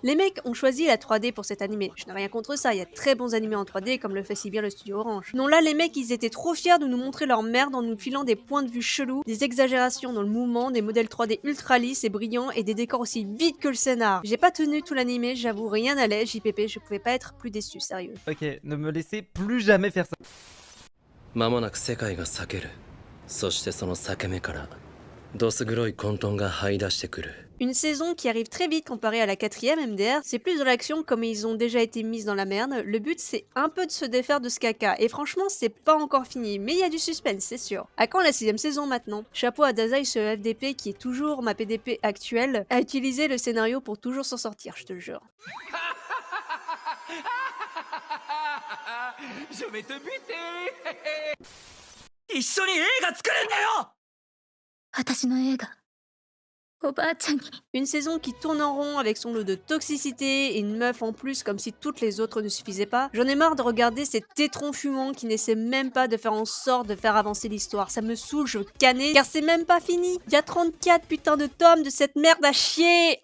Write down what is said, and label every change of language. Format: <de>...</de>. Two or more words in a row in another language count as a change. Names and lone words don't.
<fr>Les mecs ont choisi la 3D pour cet animé, je n'ai rien contre ça, il y a de très bons animés en 3D comme le fait si bien le studio Orange. Non là les mecs ils étaient trop fiers de nous montrer leur merde en nous filant des points de vue chelous, des exagérations dans le mouvement, des modèles 3D ultra lisses et brillants et des décors aussi vides que le scénar. J'ai pas tenu tout l'animé, j'avoue rien n'allait, JPP, je pouvais pas être plus déçu, sérieux. Ok, ne me laissez plus jamais faire ça.</fr> <ja>間もなく世界が裂ける。そしてその裂け目からどす黒い混沌が這い出してくる。</ja> <fr>Une saison qui arrive très vite comparée à la 4ème MDR, c'est plus de l'action comme ils ont déjà été mis dans la merde. Le but c'est un peu de se défaire de ce caca, et franchement c'est pas encore fini, mais il y a du suspense c'est sûr. À quand la 6ème saison maintenant? Chapeau à Dazai ce FDP qui est toujours ma PDP actuelle, à utiliser le scénario pour toujours s'en sortir, je te le jure. Je vais te buter.</fr> <ja>一緒に映画作るんだよ。私の映画おばあちゃんに</ja> <fr>Une saison qui tourne en rond avec son lot de toxicité et une meuf en plus comme si toutes les autres ne suffisaient pas. J'en ai marre de regarder ces tétrons fumants qui n'essaient même pas de faire en sorte de faire avancer l'histoire. Ça me saoule, je veux canner car c'est même pas fini. Il y a 34 putains de tomes de cette merde à chier.</fr>